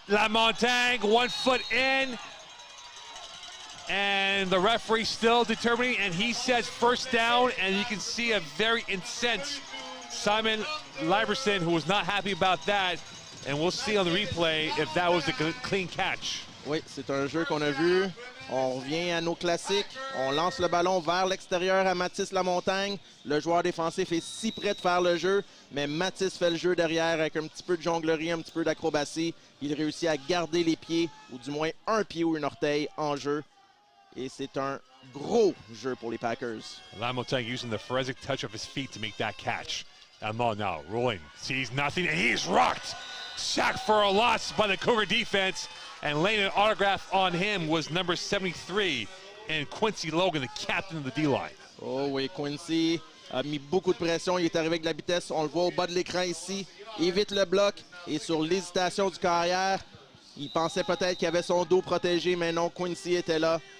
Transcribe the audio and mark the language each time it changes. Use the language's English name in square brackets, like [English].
[English] Lamontagne, 1 foot in. And the referee still determining, and he says first down, and you can see a very incensed Simon Liberson, who was not happy about that. And we'll see on the replay if that was a clean catch. [French] Oui, c'est un jeu qu'on a vu. On revient à nos classiques. On lance le ballon vers l'extérieur à Mathis Lamontagne. Le joueur défensif est si près de faire le jeu, mais Mathis fait le jeu derrière avec un petit peu de jonglerie, un petit peu d'acrobatie. Il réussit à garder les pieds, ou du moins un pied ou un orteil en jeu. Et c'est un gros jeu pour les Packers. [English] Lamontagne using the forensic touch of his feet to make that catch. Allemand now rolling, sees nothing, and he's rocked. Sacked for a loss by the Cougar defense. And laying an autograph on him was number 73 and Quincy Logan, the captain of the D-line. [French] Oh oui, Quincy a mis beaucoup de pression. Il est arrivé avec de la vitesse. On le voit au bas de l'écran ici. Évite le bloc. Et sur l'hésitation du carrière, il pensait peut-être qu'il avait son dos protégé, mais non, Quincy était là.